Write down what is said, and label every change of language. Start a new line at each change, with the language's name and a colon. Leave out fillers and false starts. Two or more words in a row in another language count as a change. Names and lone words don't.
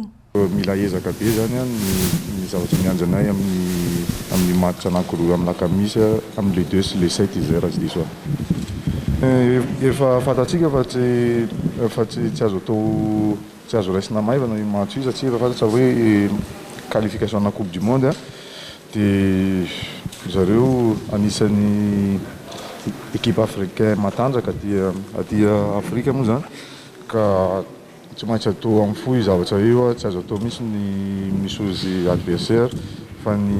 Malagasy: Mila ezaka be zany ny zavatra mianjanay amin'ny match anankiroa amin'ny alakamisy amin'ny le 2 sy le 7 izy raha tsy diso efa fantatsika fa tsy azo raisina maivana io match io satria efa fantatra hoe qualification na
French: coupe du monde
Malagasy: dia zareo anisan'ny
French: équipe africain
Malagasy: matanjaka aty Afrika moa zany ka tsy maintsy atao amin'ny fo io zavatra io tsy azo atao misy ny misozy adversaire fa